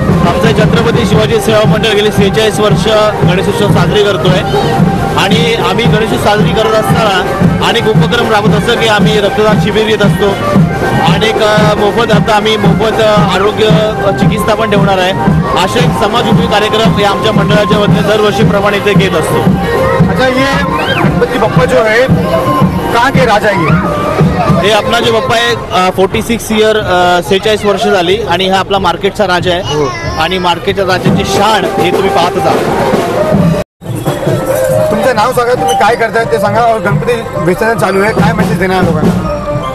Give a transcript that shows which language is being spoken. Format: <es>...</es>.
<mr>आमचं छत्रपती शिवाजी सेवा मंडळ गेली 46 वर्ष गणेशोत्सव साजरी करतोय आणि आम्ही गणेशोत्सव साजरी करत असताना अनेक उपक्रम राबवत असतो की आम्ही रक्तदान शिबिर घेत असतो, अनेक मोफत आता आम्ही मोफत आरोग्य चिकित्सा पण ठेवणार आहे। असे समाजोपयोगी कार्यक्रम या आमच्या मंडळाच्या वतीने दरवर्षीप्रमाणे इथे घेत असतो।</mr> <hi>अच्छा, ये गणपति बप्पा जो है कहाँ के राजा है?</hi> <mr>हे आपला जो बाप्पा आहे 46 इयर 46 वर्ष झाली आणि हा आपला मार्केटचा राजा आहे आणि मार्केटच्या राजाची शान हे तुम्ही पाहतच आहात। तुमचं नाव सांगा, तुम्ही काय करताय ते सांगा और गणपती विसर्जन चालू आहे, काय मेसेज देणार लोकांना?</mr>